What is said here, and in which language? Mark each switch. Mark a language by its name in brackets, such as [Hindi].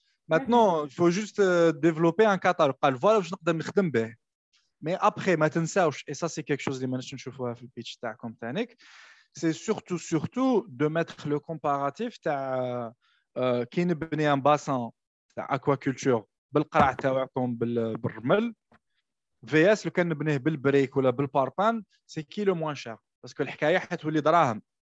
[French] Maintenant il faut juste développer un catalogue. [Arabic] قال [French] voilà [Arabic] واش نقدر نخدم به. [French] Mais après [Arabic] ما تنساوش [French] et ça c'est quelque chose [Arabic] اللي ما نشوفوها في البيتش تاعكم تانيك. [French] C'est surtout de mettre le comparatif [Arabic] كي نبني [French] un bassin تاع aquaculture [Arabic] بالقرع تاعكم بالرمل [French] VS [Arabic] لو كان نبنيه بالبريك ولا بالباربان [French] c'est qui le moins cher parce que [Arabic] الحكايه حتولي دراهم.